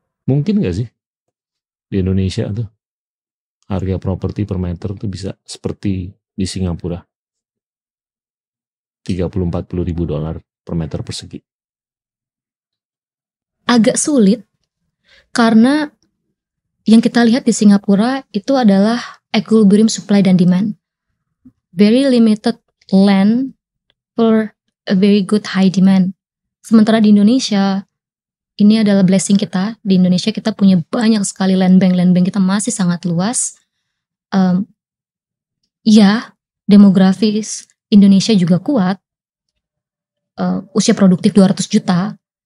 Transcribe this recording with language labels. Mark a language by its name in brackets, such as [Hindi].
[Indonesian] Mungkin nggak sih di Indonesia tuh harga properti per meter tuh bisa seperti di Singapura, 30-40 ribu dolar per meter persegi? Agak sulit karena yang kita lihat di Singapura itu adalah equilibrium supply dan demand. [English] Very limited land for a very good high demand. [Indonesian] Sementara di Indonesia, ini adalah blessing kita. Di Indonesia kita punya banyak sekali land bank kita masih sangat luas. Demografis Indonesia juga kuat. Usia produktif 200 juta.